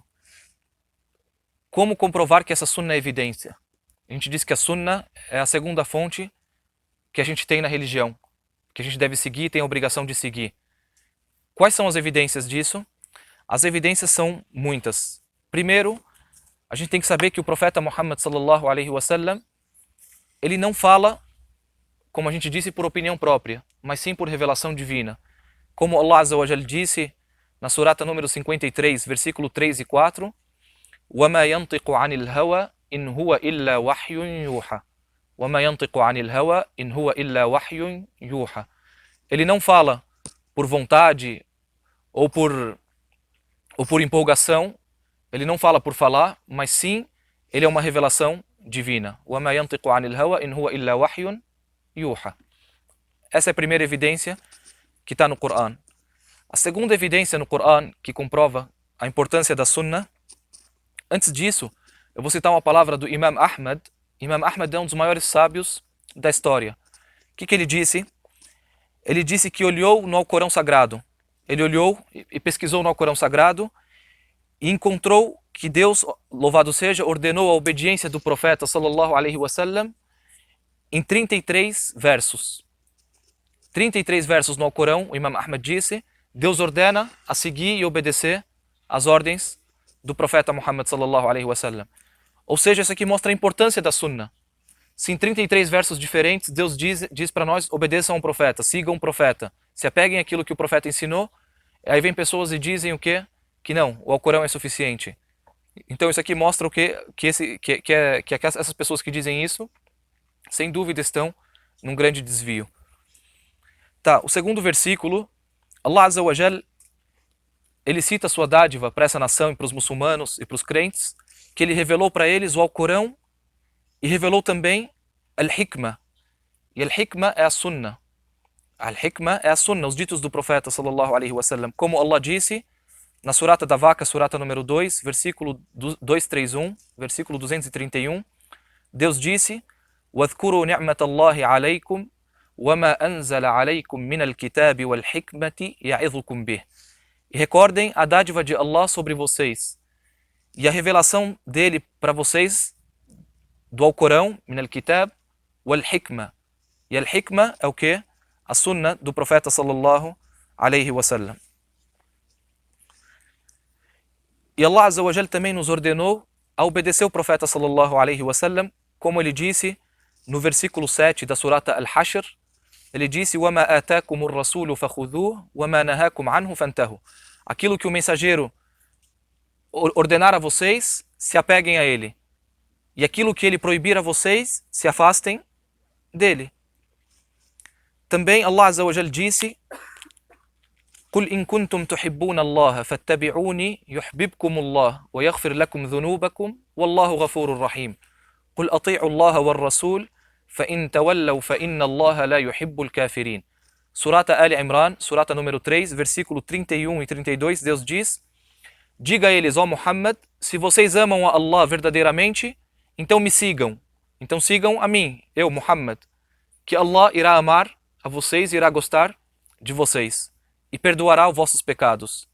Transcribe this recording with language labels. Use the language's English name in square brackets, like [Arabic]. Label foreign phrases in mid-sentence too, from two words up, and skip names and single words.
[Portuguese] Como comprovar que essa sunnah é evidência? A gente diz que a sunnah é a segunda fonte que a gente tem na religião, que a gente deve seguir e tem a obrigação de seguir. Quais são as evidências disso? As evidências são muitas. Primeiro, a gente tem que saber que o profeta Muhammad [Arabic] صلى الله عليه وسلم, [Portuguese] ele não fala, como a gente disse, por opinião própria, mas sim por revelação divina. Como Allah [Arabic] عز وجل [Portuguese] disse na surata número 53, versículo 3 e 4, [Arabic] وَمَا يَنْطِقُ عَنِ الْهَوَى إِنْ هُوَ إِلَّا وَحْيٌ يُوحَى وَمَا يَنْطِقُ عَنِ الْهَوَى إِنْ هُوَ إِلَّا وَحْيٌ يُوحَى. [Portuguese] Ele não fala por vontade ou por empolgação, ele não fala por falar, mas sim, ele é uma revelação divina. [Arabic] وَمَا يَنْطِقُ عَنِ الْهَوَى إِنْ هُوَ إِلَّا وَحْيٌ يُوحَى. [Portuguese] Essa é a primeira evidência que está no Coran. A segunda evidência no Coran que comprova a importância da Sunnah. Antes disso, eu vou citar uma palavra do Imam Ahmad. Imam Ahmad é um dos maiores sábios da história. O que ele disse? Ele disse que olhou no Alcorão Sagrado. Ele olhou e pesquisou no Alcorão Sagrado e encontrou que Deus, louvado seja, ordenou a obediência do profeta [Arabic] صلى الله عليه وسلم [Portuguese] em 33 versos. 33 versos no Alcorão, o Imam Ahmad disse, Deus ordena a seguir e obedecer as ordens do profeta Muhammad [Arabic] صلى الله عليه وسلم. [Portuguese] Ou seja, isso aqui mostra a importância da Sunnah. Se em 33 versos diferentes Deus diz para nós, obedeçam ao profeta, sigam o profeta, se apeguem àquilo que o profeta ensinou, aí vem pessoas e dizem o quê? Que não, o Alcorão é suficiente. Então isso aqui mostra o quê? Que essas pessoas que dizem isso, sem dúvida estão num grande desvio. Tá, o segundo versículo, [Arabic] الله عز وجل, [Portuguese] ele cita a sua dádiva para essa nação e para os muçulmanos e para os crentes, que ele revelou para eles o Alcorão e revelou também Al-Hikmah. E Al-Hikmah é a Sunnah. Al-Hikmah é a Sunnah, os ditos do profeta [Arabic] صلى الله عليه وسلم. [Portuguese] Como Allah disse na surata da vaca, surata número 2, versículo 231, versículo 231, Deus disse: [Arabic] وَاذْكُرُوا نِعْمَةَ اللَّهِ عَلَيْكُمْ وَمَا أَنزَلَ عَلَيْكُمْ مِنَ الْكِتَابِ وَالْحِكْمَةِ يَعِظُكُمْ بِهِ. [Portuguese] E recordem a dádiva de Allah sobre vocês e a revelação dele para vocês do Alcorão, [Arabic] من الكتاب والحكمة. [Portuguese] E al-Hikmah é o que? A Sunnah do profeta [Arabic] صلى الله عليه وسلم. [Portuguese] E Allah [Arabic] عز وجل [Portuguese] também nos ordenou a obedecer o profeta [Arabic] صلى الله عليه وسلم, [Portuguese] como ele disse no versículo 7 da surata Al-Hashr, ele disse: [Arabic] وَمَا آتَاكُمُ الرَّسُولُ فَخُذُوهُ وَمَا نَهَاكُمْ عَنْهُ فَانْتَهُوا. [Portuguese] Aquilo que o mensageiro ordenar a vocês, se apeguem a ele. E aquilo que ele proibir a vocês, se afastem dele. [Arabic] Também الله عز وجل disse: قُلْ إِن كُنْتُمْ تُحِبُّونَ اللَّهَ فَاتَّبِعُونِي يُحْبِبْكُمُ اللَّهُ وَيَغْفِرْ لَكُمْ ذُنُوبَكُمْ وَاللَّهُ غَفُورٌ رَحِيمٌ قُلْ أَطِيعُوا اللَّهَ وَالرَّسُولَ فَإِن تَوَلَّوْا فَإِنَّ اللَّهَ لَا يُحِبُّ الْكَافِرِينَ. [Portuguese] Surata Ali Imran, surata número 3, versículo 31 e 32, Deus diz: diga a eles, ó Muhammad, se vocês amam a Allah verdadeiramente, então me sigam. Então sigam a mim, eu, Muhammad, que Allah irá amar a vocês e irá gostar de vocês e perdoará os vossos pecados.